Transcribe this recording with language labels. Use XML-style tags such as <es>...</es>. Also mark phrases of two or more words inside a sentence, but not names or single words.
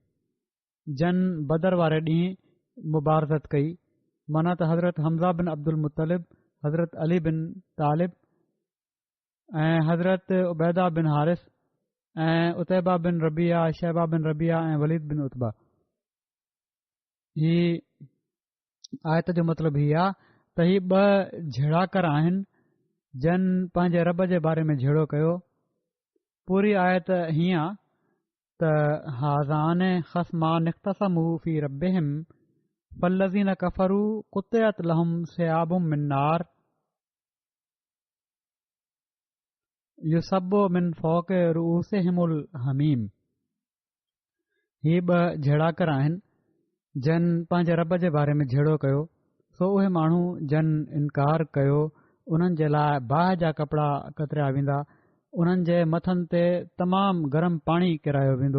<sd>जन बदर वारे ॾींहुं मुबारज़त कई, माना त हज़रत हमज़ा बिन अब्दुल मुत्तलिब, हज़रत अली बिन तालिब ऐं हज़रत उबैदा बिन हारिस ऐं उतैबा बिन रबिया, शैबा बिन रबिया ऐं वलीद बिन उत्बा। ही आयत जो मतिलबु हीअ आहे त ही 2 झेड़ाकर आहिनि जन पंहिंजे रब जे बारे में झेड़ो कयो। पूरी आयत हीअं आहे त</sd> <ar>هذان خصمان اختصموا في ربهم فالذين كفروا قطعت لهم ثياب من نار يصب من فوق رءوسهم الحميم.</ar> <sd>ही 2 झेड़ाकर आहिनि जन पंहिंजे रब जे बारे में झेड़ो कयो, सो उहे माण्हू जन इनकार कयो उन्हनि जे लाइ बाहि जा कपिड़ा कतरिया वेंदा, उन्हनि जे मथनि ते तमामु गरम पाणी किरायो वेंदो।</sd>